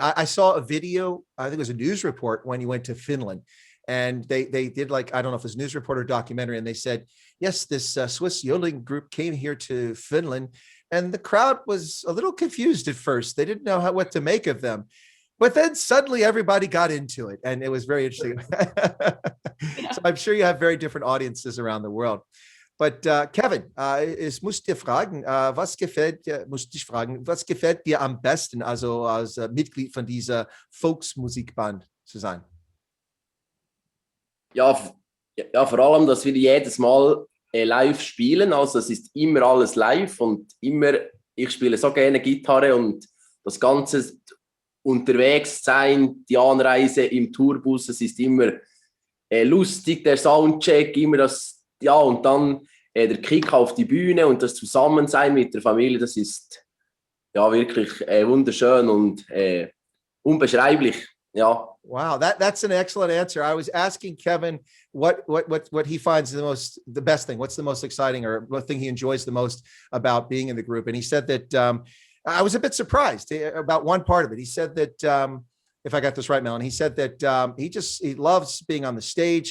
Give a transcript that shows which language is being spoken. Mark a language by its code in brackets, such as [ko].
[en] I saw a video, I think it was a news report when you went to Finland, and they did, like, I don't know if it was a news report or documentary, and they said, yes, this Swiss yodeling group came here to Finland, and the crowd was a little confused at first. They didn't know what to make of them. But then suddenly everybody got into it, and it was very interesting. So I'm sure you have very different audiences around the world. [de] But Kevin, ich muss dir fragen, was gefällt dir am besten, also als Mitglied von dieser Volksmusikband zu sein? Ja, vor allem, dass wir jedes Mal live spielen. Also es ist immer alles live und ich spiele so gerne Gitarre, und das Ganze unterwegs sein, die Anreise im Tourbus, es ist immer lustig, der Soundcheck, immer das, und dann der Kick auf die Bühne und das Zusammensein mit der Familie, das ist wirklich wunderschön und unbeschreiblich. [en] Yeah. Wow, that's an excellent answer. I was asking Kevin what he finds the best thing. What's the most exciting, or what thing he enjoys the most about being in the group? And he said that I was a bit surprised about one part of it. He said that if I got this right, Melanie, he said that he loves being on the stage.